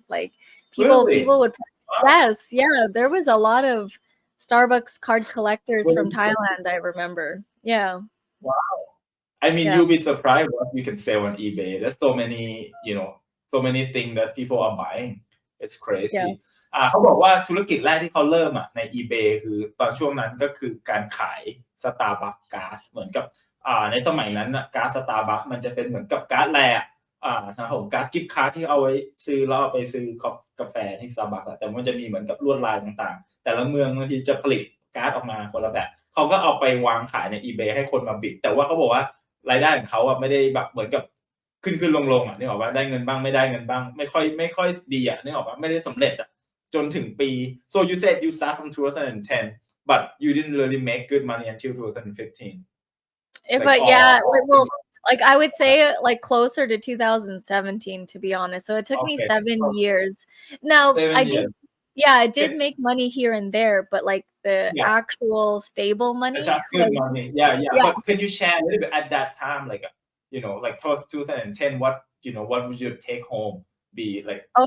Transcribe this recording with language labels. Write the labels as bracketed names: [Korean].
[English] Like people really? would. Wow. Yes, yeah, there was a lot of Starbucks card collectors from Well, Thailand. I remember. Yeah, wow. I mean, yeah, you'll be surprised what you can sell on eBay. There's so many, so many things that people are buying. It's yeah. crazy. [Thai] เขาบอกว่าธุรกิจแรกที่เขาเริ่มอะใน eBay คือตอนช่วงนั้นก็คือการขาย Starbucks การ์ดเหมือนกับในสมัยนั้นน่ะการ์ด Starbucks มันจะเป็นเหมือนกับการ์ดแลก ครับผมการ์ดกิฟต์การ์ดที่เอาไว้ซื้อแล้วเอาไปซื้อกาแฟที่ Starbucks อะแต่มันจะมีเหมือนกับลวดลายต่างๆแต่ละเมืองบางทีจะผลิตการ์ดออกมาคนละแบบเขาก็เอาไปวางขายใน eBay ให้คนมา bid แต่ว่าเขาบอกว่ารายได้ของเขาอะไม่ได้แบบเหมือนกับขึ้นๆลงๆอะนึกออกเปล่าได้เงินบ้างไม่ได้เงินบ้างไม่ค่อยดีอะนึกออกเปล่าไม่ได้สำเร็จอะจนถึงปี [English] so you said you start from 2010 but you didn't really make good money until 2015 If like I yeah, like, or well, like I would say like closer to 2017 to be honest. So it took me okay 7 so years. Now, 7 years yeah, I did can make money here and there, but like the yeah actual stable it's money a good was money yeah yeah. but can you share a little bit at that time like like 2010 what would your take home be like from